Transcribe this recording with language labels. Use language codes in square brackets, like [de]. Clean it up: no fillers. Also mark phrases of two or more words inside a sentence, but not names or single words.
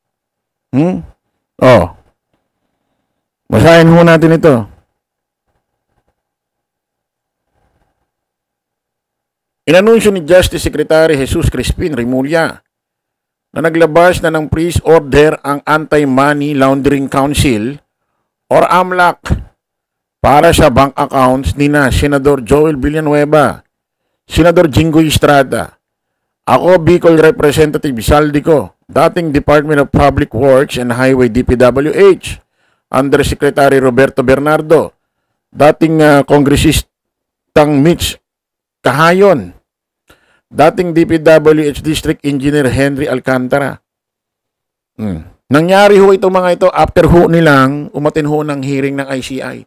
[tl] Basahin ho natin ito. Inanunsyo ni Justice Secretary Jesus Crispin Remulla na naglabas na ng freeze order ang Anti-Money Laundering Council or AMLAC para sa [en] bank accounts [tl] ni na Senador Joel Villanueva, Senador Jinggoy Estrada, ako Bicol Representative Saldico, dating Department of Public Works and Highway DPWH, Undersecretary Roberto Bernardo, dating Kongresistang Mitch Kahayon, dating DPWH District Engineer Henry Alcantara. Nangyari ho itong mga ito after ho nilang umatin ho ng hearing ng ICI.